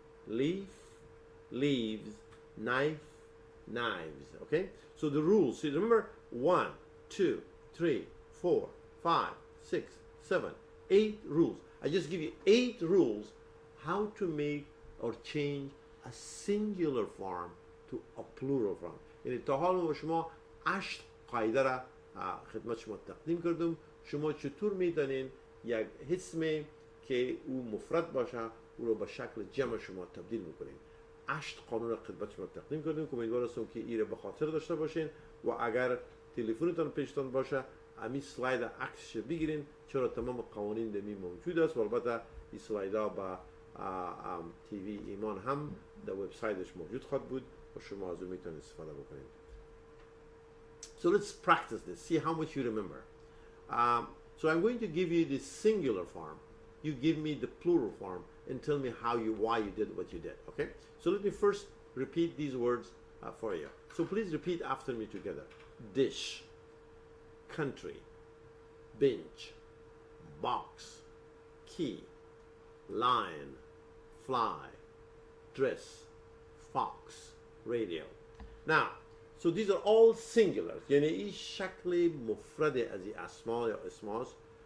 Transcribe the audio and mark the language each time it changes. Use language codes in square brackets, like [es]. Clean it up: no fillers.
[en] Leaf, leaves. Knife, knives. Okay? So the rules. So remember 1, 2, 3, 4, 5, 6, 7, 8 rules. I just give you 8 rules how to make or change a singular form to a plural form. [fa] یعنی تا حالا شما 8 قاعده را خدمت شما تقدیم کردم. شما چطور میدانین یک اسم که او مفرد باشه او رو به شکل جمع شما تبدیل میکنین. 8 قانون را خدمت شما تقدیم کردیم که امیدوار هستم که این را به خاطر داشته باشین و اگر تلفنتان پیشتان باشه امی سلاید عکسش بگیرین، چرا تمام قوانین دمی موجود است و البته این سلاید ها با تیوی ایمان هم در وبسایتش موجود خواهد بود و شما از اون میتونید استفاده بکنید. [en] So let's practice this, see how much you remember. So I'm going to give you the singular form. You give me the plural form and tell me why you did what you did, okay? So let me first repeat these words for you. So please repeat after me together. Dish, country, bench, box, key, lion, fly, dress, fox, radio. Now, so these are all singulars. [fa] یعنی این شکل مفرد از این اسما یا اسماست.